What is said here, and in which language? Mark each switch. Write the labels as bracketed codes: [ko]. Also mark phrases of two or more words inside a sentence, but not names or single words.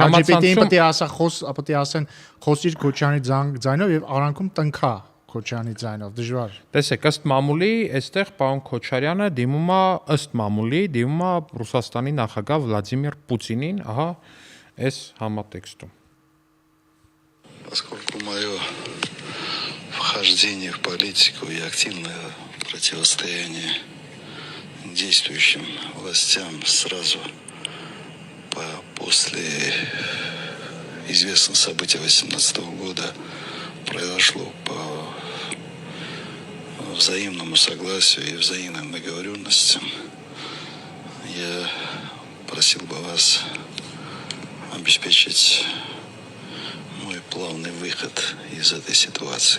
[hy] ChatGPT-ին պետք է ասեն խոսիր Քոչարյանի ձայնով եւ արանքում տնքա Քոչարյանի ձայնով, դժվար։ Տեսեք, ըստ մամուլի, այստեղ պարոն Քոչարյանը դիմում է ըստ мамուլի դիմում է Ռուսաստանի նախագահ Վլադիմիր Պուտինին, ահա այս համատեքստում։ [ru] Поскольку мое вхождение в политику и активное противостояние действующим властям сразу после известных событий 2018 года произошло по взаимному согласию и взаимным договоренностям, я просил бы вас обеспечить мой плавный выход из этой ситуации.